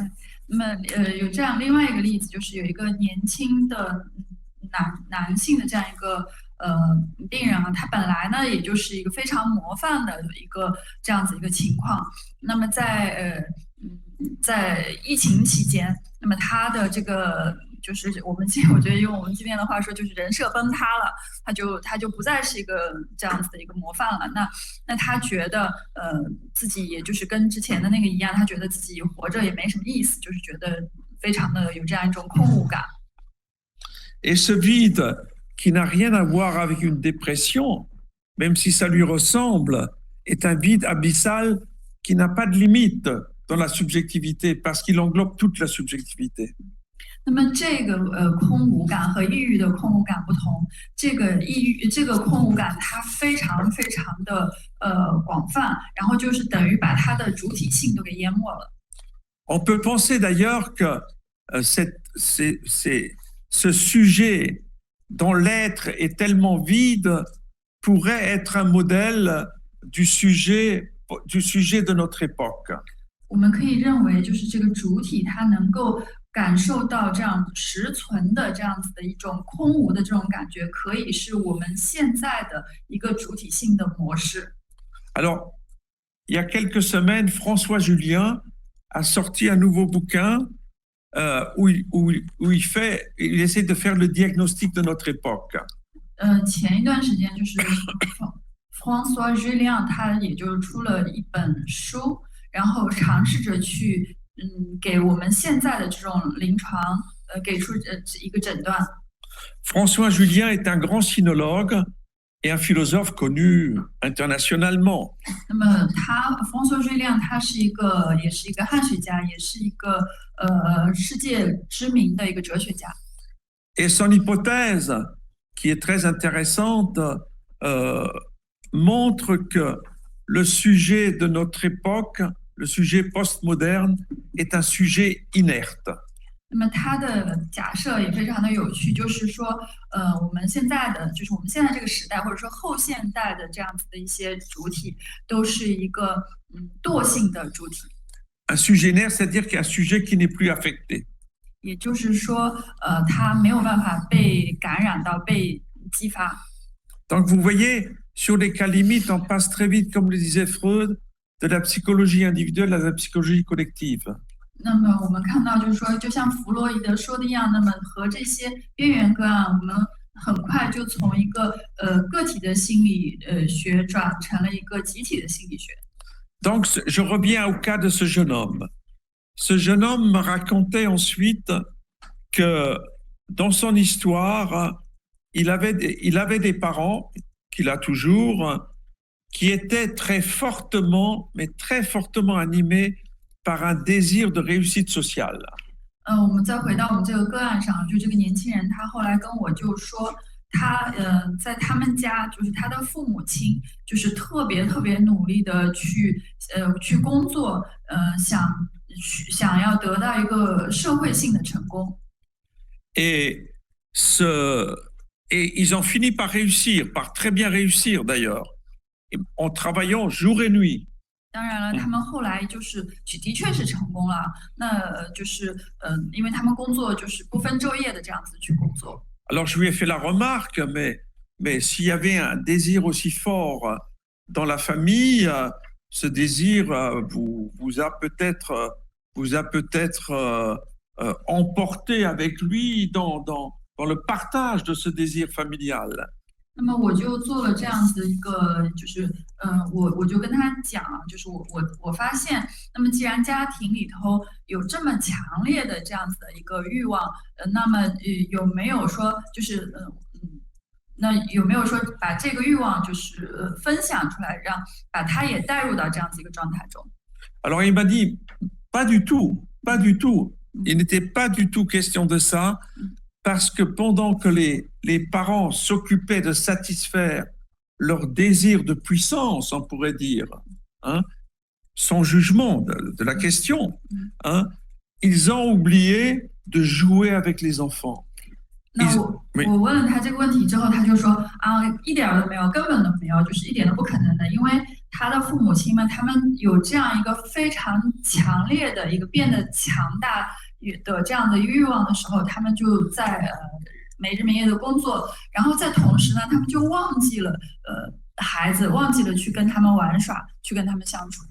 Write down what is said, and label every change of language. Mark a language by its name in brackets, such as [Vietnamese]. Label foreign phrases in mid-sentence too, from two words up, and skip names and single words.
[Chinese] 那么有这样另外一个例子，就是有一个年轻的男性的这样一个病人啊，他本来呢也就是一个非常模范的一个这样子一个情况。那么在疫情期间，那么他的这个就是我觉得用我们今天的话说，就是人设崩塌了，他就不再是一个这样子的一个模范了。那他觉得自己也就是跟之前的那个一样，他觉得自己活着也没什么意思，就是觉得非常的有这样一种空无感。 [French] Et ce vide qui n'a rien à voir avec une dépression, même si ça lui ressemble, est un vide abyssal qui n'a pas de limite dans la subjectivité, parce qu'il englobe toute la subjectivité. [Chinese] 那么这个空无感和抑郁的空无感不同，这个空无感它非常非常的广泛，然后就是等于把它的主体性都给淹没了。 [French] On peut penser d'ailleurs que ce sujet dont l'être est tellement vide pourrait être un modèle du sujet de notre époque. [Chinese] 我们可以认为，就是这个主体它能够感受到这样实存的这样子的一种空无的这种感觉，可以是我们现在的一个主体性的模式。 [French] Alors, il y a quelques semaines, François Julien a sorti un nouveau bouquin où il essaie de faire le diagnostic de notre époque. [Chinese] 前一段时间就是 François Julien 他也就出了一本书，然后尝试着去给我们现在的这种临床给出一个诊断。 [French] François Julien est un grand sinologue et un philosophe connu internationalement. [Chinese] 那么 François Julien 他也是一个汉学家，也是一个世界知名的一个哲学家。 [French] Et son hypothèse, qui est très intéressante, montre que le sujet de notre époque, le sujet postmoderne, est un sujet inerte. [Chinese] 那么他的假设也非常的有趣，就是说，我们现在这个时代，或者说后现代的这样子的一些主体，都是一个惰性的主体。 [French] Un sujet inerte, c'est-à-dire qu'il y a un sujet qui n'est plus affecté. [Chinese] 也就是说，它没有办法被感染到、被激发。 [French] Donc vous voyez, sur les cas limites, on passe très vite, comme le disait Freud, de la psychologie individuelle à la psychologie collective. [Chinese] 那么我们看到，就是说，就像弗洛伊德说的一样，那么和这些边缘个案，我们很快就从一个个体的心理学转成了一个集体的心理学。 [French] Donc je reviens au cas de ce jeune homme. Ce jeune homme me racontait ensuite que dans son histoire, il avait des parents, qu'il a toujours, qui étaient très fortement animés par un désir de réussite sociale. [Chinese] 我们再回到我们这个个案上，就这个年轻人，他后来跟我就说，他在他们家，就是他的父母亲，就是特别努力的去工作，想要得到一个社会性的成功。 [French] Et ils ont fini par réussir, par très bien réussir d'ailleurs, en travaillant jour et nuit. 当然了，他们后来就是的确是成功了，那就是因为他们工作就是不分昼夜的这样子去工作。 Alors je lui ai fait la remarque, mais s'il y avait un désir aussi fort dans la famille, ce désir vous a peut-être emporté avec lui dans le partage de ce désir familial. [Chinese] 那么我就做了这样子的一个，就是我就跟他讲，就是我发现，那么既然家庭里头有这么强烈的这样子的一个欲望，那么有没有说就是那有没有说把这个欲望就是分享出来，把他也带入到这样子一个状态中？ [French] Alors il m'a dit pas du tout. Il n'était pas du tout question de ça. Parce que pendant que les parents s'occupaient de satisfaire leur désir de puissance, on pourrait dire, hein, sans jugement de la question, hein, ils ont oublié de jouer avec les enfants. [Chinese] 那我问了他这个问题之后，他就说一点都没有，根本都没有，就是一点都不可能的，因为他的父母亲们，他们有这样一个非常强烈的一个变得强大的这样的欲望的时候，他们就在没日没夜的工作，然后在同时呢，他们就忘记了孩子，忘记了去跟他们玩耍，去跟他们相处。